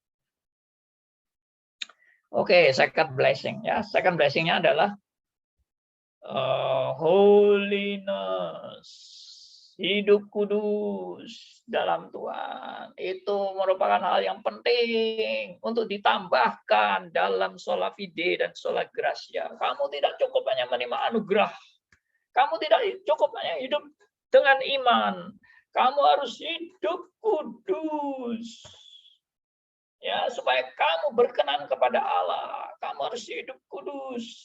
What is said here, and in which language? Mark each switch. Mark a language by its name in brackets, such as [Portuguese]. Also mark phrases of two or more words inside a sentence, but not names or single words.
[Indonesian] Oke, [English] second blessing [Indonesian] ya. [English] Second blessing- [Indonesian] nya adalah holiness, hidup kudus dalam Tuhan. Itu merupakan hal yang penting untuk ditambahkan dalam [Latin] sola fide [Indonesian] dan [Latin] sola gratia. [Indonesian] Kamu tidak cukup hanya menerima anugerah. Kamu tidak cukup hanya hidup dengan iman. Kamu harus hidup kudus. Ya, supaya kamu berkenan kepada Allah. Kamu harus hidup kudus.